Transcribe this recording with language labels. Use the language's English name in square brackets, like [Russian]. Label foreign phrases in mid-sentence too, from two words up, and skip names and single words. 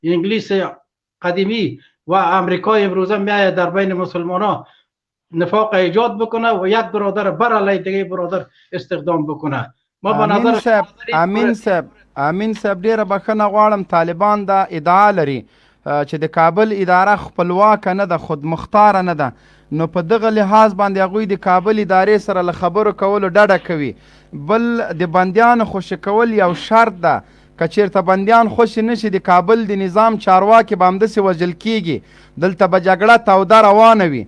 [Persian] انگلیس قدیمی و امریکای امروزه میآید در بین مسلمان ها نفاق ایجاد بکنه و یک برادر بر علیه دیگه برادر استخدام بکنه. ما به نظر [Pashto] امین صاحب ډیره بخښنه غواړم، طالبان دا ادعا لري چې د کابل اداره خپلواکه نه ده، خودمختاره نه ده، نو په دغه لحاظ باندې هغوی د کابل ادارې سره له خبرو کولو ډډه کوي. بل د بندیانو خوشي کول یو شرط ده، که چېرته بندیان خوشي نشي د کابل د نظام چارواکي به همداسې وژل کېږي، دلته به جګړه توده روانه وي.